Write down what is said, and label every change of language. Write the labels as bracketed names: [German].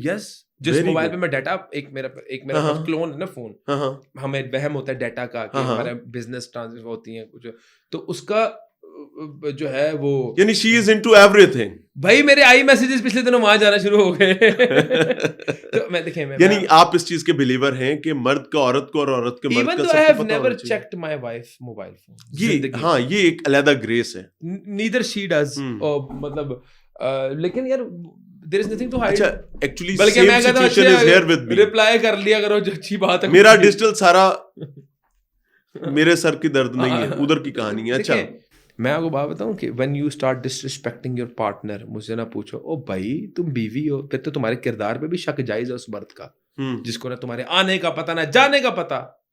[Urdu] یس, جس موبائل پہ میں ڈیٹا, ایک میرا کلون ہے نا فون, ہمیں وہم ہوتا ہے ڈیٹا کا کہ ہمارے بزنس ٹرانزیکشن ہوتی ہیں کچھ, تو اس کا جو ہے وہ [English] یعنی she is into everything. [Urdu] بھائی میرے آئی میسیجز پچھلے دنوں وہاں جانا شروع ہو گئے. تو میں دیکھیں, یعنی آپ اس چیز کے بلیور ہیں کہ مرد کا عورت کو اور عورت کے مرد کا سب کو پتہ ہونا چاہیے. [English] Never checked my wife mobile phone. [Urdu] یہ ہاں یہ ایک علیحدہ گریس ہے. [English] Neither she does. [Urdu] مطلب لیکن یار [English] there is nothing to hide. اچھا actually same situation is here with me. [Urdu] Reply کر لیا کرو جو اچھی بات ہے. میرا ڈیجیٹل سارا میرے سر کی درد نہیں ہے, ادھر کی کہانی ہے. اچھا میں آپ کو بات بتاؤں کہ [English] when you start disrespecting your partner, [Urdu] مجھ سے نہ پوچھو او بھائی تم بیوی ہو, پھر تو تمہارے کردار پہ بھی شک جائز ہے اس مرد کا جس کو نہ تمہارے آنے کا پتہ نہ جانے کا پتہ.